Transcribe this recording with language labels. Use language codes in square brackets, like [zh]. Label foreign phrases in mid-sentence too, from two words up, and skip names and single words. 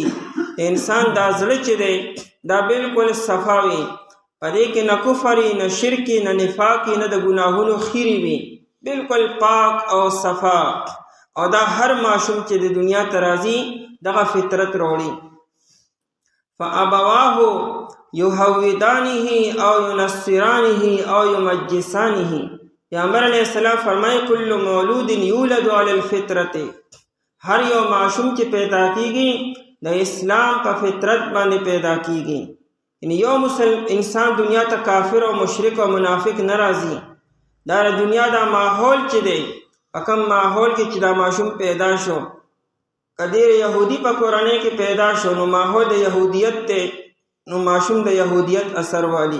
[ps] انسان دا زړه چې دی دا بالکل صفا وي، په دې کې نه کفر نه شرک نه نفاق نه د ګناهونو خیرې وي، بالکل پاک او صفا. او دا هر ماشوم چې د دنیا ته راځي دغه فطرت راوړي. [ar] فابواه یهودانه او ینصرانه او یمجسانه. [ps] پیغمبر [ar] علیہ السلام [ps] فرمائے [ar] کل مولود یولد علی الفطرت. [ps] هر یو معشوم چې پیدا کیږي د اسلام په فطرت باندې پیدا کیږي. یعنی یو انسان دنیا ته کافر او مشرک او منافق ناراضي، دا دنیا دا ماحول چې دی په کوم ماحول کې چې دا ماشوم پیدا شو، که ډېر یهودي په کورنۍ کې پیدا شو نو ماحول د یهودیت دی، نو ماشوم د یهودیت اثر والی.